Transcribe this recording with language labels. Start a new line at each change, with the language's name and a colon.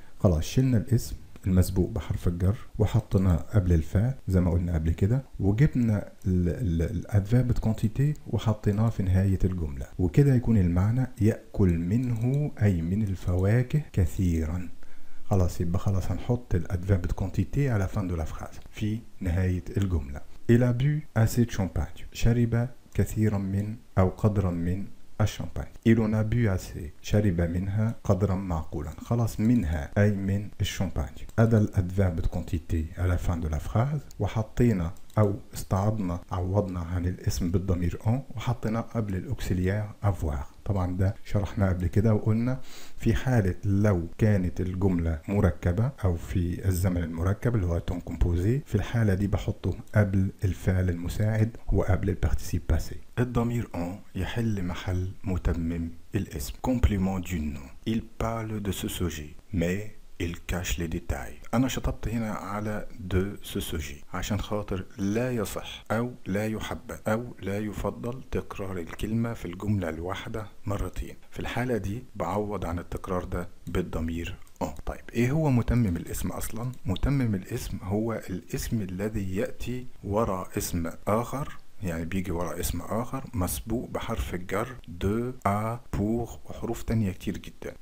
Arabic: خلاص شلنا الاسم المسبوق بحرف الجر وحطيناه قبل الفعل زي ما قلنا قبل كده، وجبنا الادفيرب de quantité وحطيناه في نهاية الجملة، وكده يكون المعنى يأكل منه أي من الفواكه كثيرا. خلاص يبقى خلاص هنحط الادفيرب de quantité على
French: fin de la phrase
Arabic: في نهاية الجملة.
French: il a bu assez de champagne،
Arabic: شرب كثيرا من أو قدرا من الشامباني.
French: il en a bu assez،
Arabic: شرب منها قدرا معقولا. خلاص منها أي من الشامباني. أدى الأدفيرب de quantité على
French: fin de la phrase،
Arabic: وحطينا أو استعضنا عوضنا عن الاسم بالضمير وحطينا قبل الأوكسيليير avoir. طبعا ده شرحنا قبل كده وقلنا في حالة لو كانت الجملة مركبة أو في الزمن المركب اللي هو تون كومبوزي، في الحالة دي بحطه قبل الفعل المساعد وقبل البارتيسيب باسي. الضمير يحل محل متمم الاسم.
French: complément du nom، il parle de ce sujet mais il cache les détails.
Arabic: أنا شطبت هنا على
French: de ce sujet
Arabic: عشان خاطر لا يصح أو لا يحبذ أو لا يفضل تكرار الكلمة في الجملة الواحدة مرتين. في الحالة دي بعوض عن التكرار ده بالضمير طيب ايه هو متمم الاسم اصلا؟ متمم الاسم هو الاسم الذي يأتي وراء اسم آخر، يعني بيجي وراء اسم آخر مسبوق بحرف الجر دو، بور وحروف تانية كتير جدا.